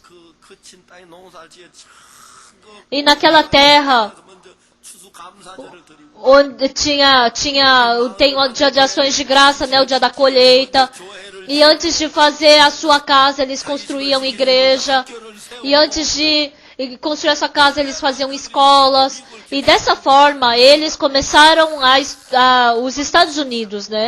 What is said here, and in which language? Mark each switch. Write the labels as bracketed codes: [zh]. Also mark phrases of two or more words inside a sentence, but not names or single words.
[ko] 그 거친 땅에 농사를 지어 참그 [pt] E naquela terra, [ko] 먼저 추수감사절을 드리고 [pt] onde tem o dia de ações de graça, né, o dia da colheita. E antes de fazer a sua casa, eles construíam igreja. E antes de e construir a sua casa, eles faziam escolas. E dessa forma, eles começaram os Estados Unidos, né?